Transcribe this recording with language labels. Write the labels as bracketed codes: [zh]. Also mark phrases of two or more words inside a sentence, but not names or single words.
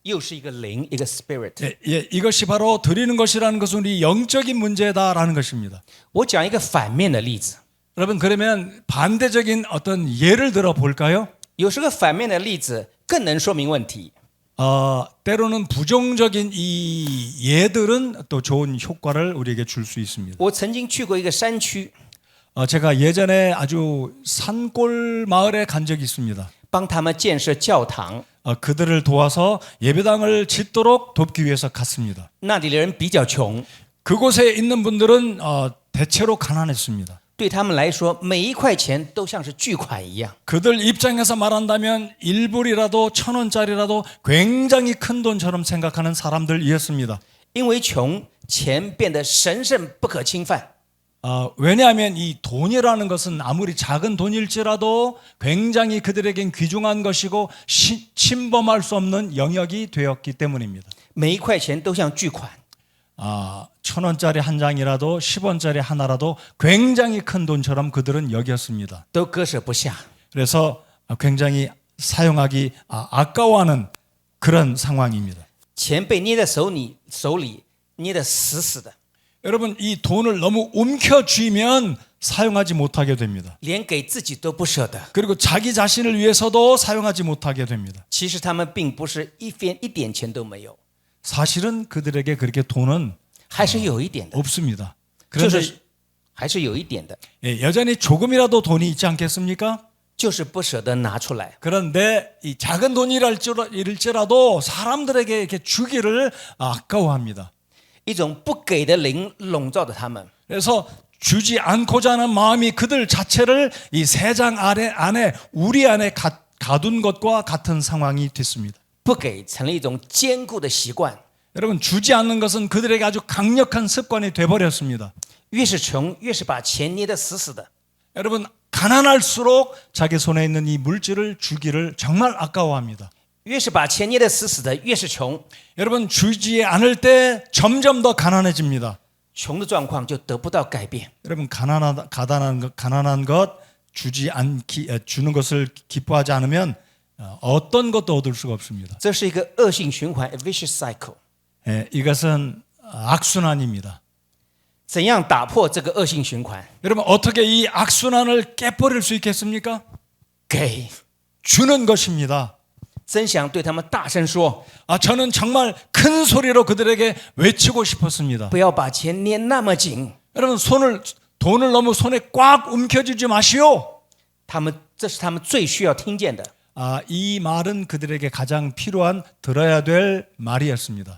[zh] 又是一个灵，一个 spirit。 [ko] 이것이 바로 드리는 것이라는 것은 우리 영적인 문제다라는 것입니다. [zh] 我讲一个反面的例子， [ko] 여러분, 그러면 반대적인 어떤 예를 들어 볼까요? [zh] 有时候反面的例子更能说明问题。 [ko] 때로는 부정적인 이 예들은 또 좋은 효과를 우리에게 줄 수 있습니다. [zh] 我曾经去过一个山区， [ko] 제가 예전에 아주 산골 마을에 간 적이 있습니다. [zh] 帮他们建设教堂。 [ko] 그들을 도와서 예배당을 짓도록 돕기 위해서 갔습니다. [zh] 那里的人比较穷， [ko] 그곳에 있는 분들은 대체로 가난했습니다. [zh] 对他们来说，每一块钱都像是巨款一样。 [ko] 그들 입장에서 말한다면 1불이라도 1,000원짜리라도 굉장히 큰 돈처럼 생각하는 사람들이었습니다. [zh] 因为穷，钱变得神圣不可侵犯。 [ko] 왜냐하면 이 돈이라는 것은 아무리 작은 돈일지라도 굉장히 그들에겐 귀중한 것이고 침범할 수 없는 영역이 되었기 때문입니다. [zh] 每一块钱都像巨款。 [ko] 1,000원짜리 한 장이라도 10원짜리 하나라도 굉장히 큰 돈처럼 그들은 여겼습니다. [zh] 都割舍不下。 [ko] 그래서 굉장히 사용하기 아까워하는 그런 상황입니다. [zh] 钱被捏在手里捏得死死的， [ko] 여러분, 이 돈을 너무 움켜쥐면 사용하지 못하게 됩니다. [zh] 连给自己都不舍得。 [ko] 그리고 자기 자신을 위해서도 사용하지 못하게 됩니다. [zh] 其实他们并不是一点钱都没有， [ko] 사실은 그들에게 그렇게 돈은 [zh] 还是有一点的， [ko] 없습니다. [zh] 就 [ko] 그런데 [zh] 是还是有一点的， [ko] 여전히 조금이라도 돈이 있지 않겠습니까? [zh] 就是不舍得拿出来。 [ko] 그런데 이 작은 돈이랄지라도 사람들에게 이렇게 주기를 아까워합니다. [zh] 一种不给的灵笼罩着他们， [ko] 그래서 주지 않고자 하는 마음이 그들 자체를 이 세 장 안에 우리 안에 가둔 것과 같은 상황이 됐습니다. [zh] 不给成了一种坚固的习惯。 [ko] 여러분, 주지 않는 것은 그들에게 아주 강력한 습관이 돼버렸습니다. [zh] 越是穷，越是把钱捏得死死的。 [ko] 여러분, 가난할수록 자기 손에 있는 이 물질을 주기를 정말 아까워합니다. [zh] 越是把钱捏得死死的，越是穷。 [ko] 여러분, 주지 않을 때 점점 더 가난해집니다. [zh] 穷的状况就得不到改变。 [ko] 여러분, 가난한 것 주는 것을 기뻐하지 않으면 어떤 것도 얻을 수가 없습니다. [zh] 这是一个恶性循环 ， [en] a vicious cycle。 [ko] 이것은 악순환입니다. [zh] 怎样打破这个恶性循环？ [ko] 여러분 어떻게 이 악순환을 깨버릴 수 있겠습니까? [zh] 给 [ko] 주는 것입니다. [zh] 真想对他们大声说： [ko] 저는 정말 큰 소리로 그들에게 외치고 싶었습니다. [zh] 不要把钱捏那么紧。 [ko] 여러분 돈을 너무 손에 꽉 움켜쥐지 마시오. [zh] 这是他们最需要听见的， [ko] 이 말은 그들에게 가장 필요한 들어야 될 말이었습니다.